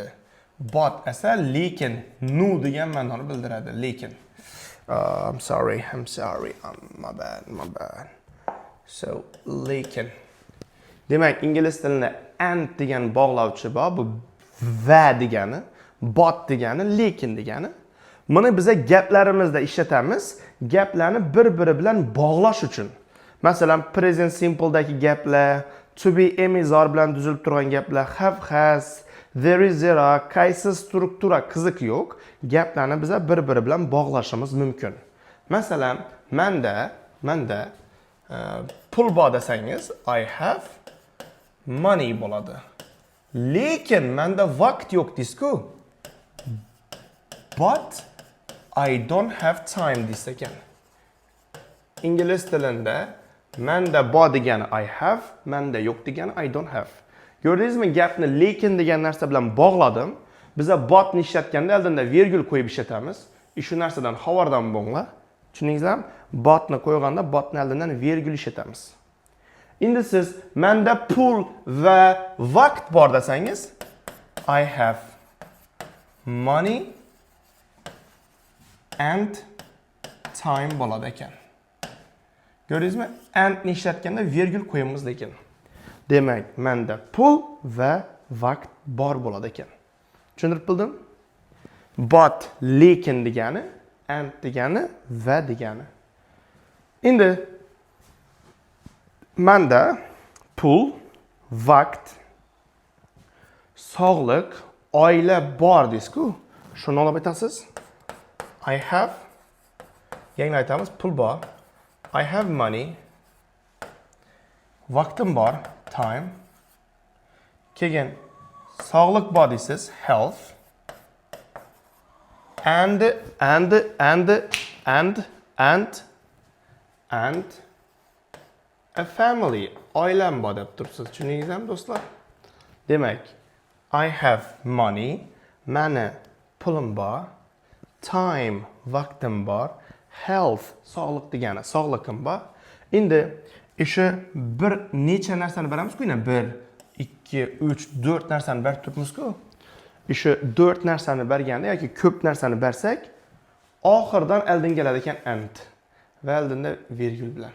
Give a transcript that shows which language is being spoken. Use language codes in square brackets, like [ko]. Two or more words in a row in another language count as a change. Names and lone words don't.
[uz] But esa lekin, no degan ma'noni bildiradi, lekin. [en] My bad. So, [uz] lekin. Demak, ingliz tilida and degan bog'lovchi bor. Bu va degani, but degani, lekin degani. Buni biz gaplarimizda ishlatamiz, gaplarni bir-biri bilan bog'lash uchun. Masalan, [en] present simple'dagi [uz] gaplar, [en] to be [uz] emizor bilan tuzilib turgan gaplar, [en] have has, there is there are, [uz] qaysi struktura qiziq yo'q, gaplarni biz bir-biri bilan bog'lashimiz mumkin. Masalan, menda pul bor desangiz, [en] I have money bo'ladi. [uz] Lekin menda vaqt yo'q deysiz-ku. [en] But I don't have time [uz] deysiz ekan. Ingliz tilida menda bor degani [en] I have, [uz] menda yo'q degani [en] I don't have. [uz] Ko'rdingizmi, gapni lekin degan narsa bilan bog'ladim. Biz botni ishlatganda oldinda virgul qo'yib ishlatamiz. Shu narsadan xabardan bo'linglar. Tushundingizmi? Botni qo'yganda botni oldindan virgul ishlatamiz. Endi siz menda pul va vaqt bor desangiz, [en] I have money and time [uz] bo'ladi ekan. Ko'rdingizmi? And ni ishlatganda virgul qo'yamiz lekin. Demak, menda pul va vaqt bor bo'ladi ekan. Tushuntirib bildim? But lekin degani, and degani va degani. Endi menda pul, vaqt, sog'liq, oila bor deysiz-ku. Shuni olib aytasiz. [en] I have, [uz] yangi aytamiz, pul bor. [en] I have money. [uz] Vaqtim bor, time. Keyin sog'liq bor deysiz, health. [en] And a family, [uz] oilam bor deb turibsiz. Tushundingizmi, do'stlar? Demak, [en] I have money, [uz] mani pulim bor, time, vaqtim bor, health, sog'liq degani, sog'liqim bor. Endi o'sha bir necha narsani beramiz-ku, 1, 2, 3, 4 narsani berib turibmiz-ku. O'sha 4 narsani berganda yoki ko'p narsani bersak, oxirdan oldin keladi ekan and va oldinda virgul bilan.